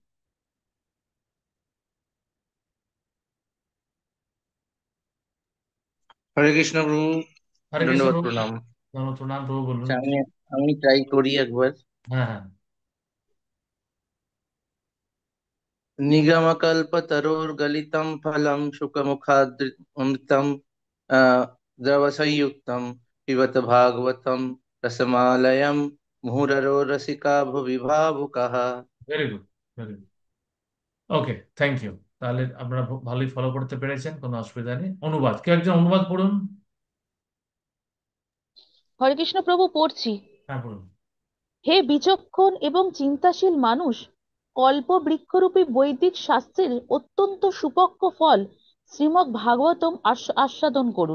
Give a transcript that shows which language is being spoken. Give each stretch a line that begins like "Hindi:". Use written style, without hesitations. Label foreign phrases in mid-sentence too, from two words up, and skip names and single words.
Bangla: হরে কৃষ্ণ প্রভু। হরে কৃষ্ণ দণ্ডবত প্রভু। প্রণাম। প্রণাম প্রভু, বলুন। আচ্ছা, আমি আমি ট্রাই করি একবার। হ্যাঁ হ্যাঁ।
Sanskrit: নিগমকল্পতरोर्गलितं फलं शुकमुखादृतमृतं द्रवसंयुक्तं पिबत भागवतं रसमालयं मुहुररो रसिका भुवि भावुकाः।
English: Very good, very good. Okay, thank you.
Bangla: তাহলে আপনারা ভালোই ফলো করতে পেরেছেন, কোনো অসুবিধা নেই। অনুবাদ, কেউ একজন অনুবাদ পড়ুন। হরে কৃষ্ণ প্রভু, পড়ছি। হ্যাঁ, পড়ুন। হে বিচক্ষণ এবং চিন্তাশীল মানুষ, কল্প বৃক্ষরূপী বৈদিক শাস্ত্রের অত্যন্ত সুপক্ষ ফল শ্রীমদ্ ভাগবতম আস্বাদন করুন।